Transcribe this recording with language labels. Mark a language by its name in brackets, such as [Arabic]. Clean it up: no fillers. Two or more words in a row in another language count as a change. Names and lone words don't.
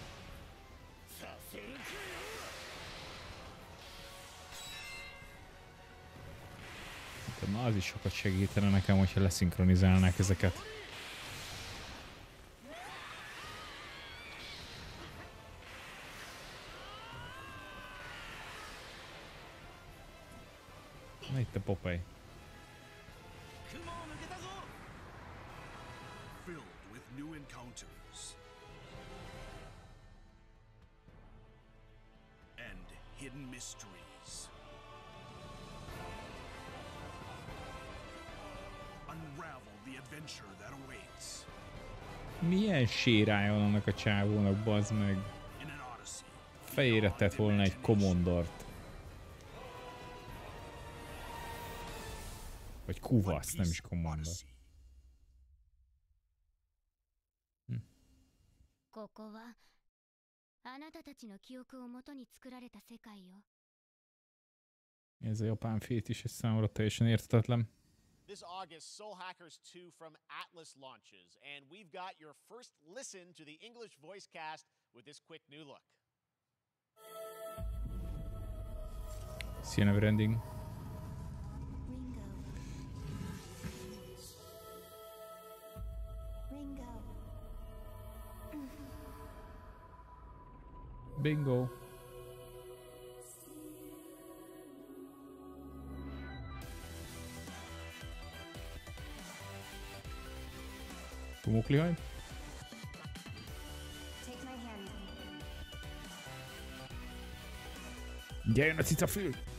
[Hungarian] Na, az is sokat segítene nekem, hogyha leszinkronizálnák ezeket. Na itt a Popeye. [English] Filled with new encounters and hidden mysteries. Unravel the adventure that awaits. [Hungarian] Milyen sérája van annak a csávónak, bazd meg. Fejére tett volna egy komondort. Vagy kuvasz, nem is komondor. [Japanese] ここはあなたたちの記憶をもとに作られた世界よ。 [Hungarian] Ez a japán fétis, ez számomra teljesen érthetetlen. [English] This August, Soul Hackers 2 from Atlas launches, and we've got your first listen to the English voice cast with this quick new look. See you never ending. Bingo. [Hungarian] Pumuklihaj. Gyerjen a cicafül!